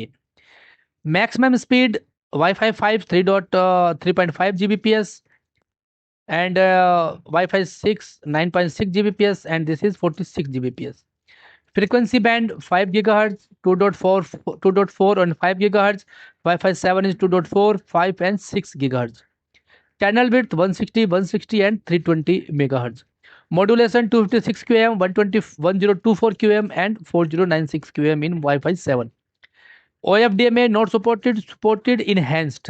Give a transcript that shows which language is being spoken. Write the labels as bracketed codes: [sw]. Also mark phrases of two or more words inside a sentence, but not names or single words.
[en] Maximum speed Wi-Fi 5 3.5 Gbps, and Wi-Fi 6 9.6 Gbps, and this is 46 Gbps. Frequency band 5 GHz, 2.4 and 5 GHz. Wi-Fi 7 is 2.4, 5 and 6 GHz. Channel width 160 and 320 MHz. Modulation 256 QAM, 1024 QAM and 4096 QAM in Wi-Fi 7. OFDMA not supported enhanced.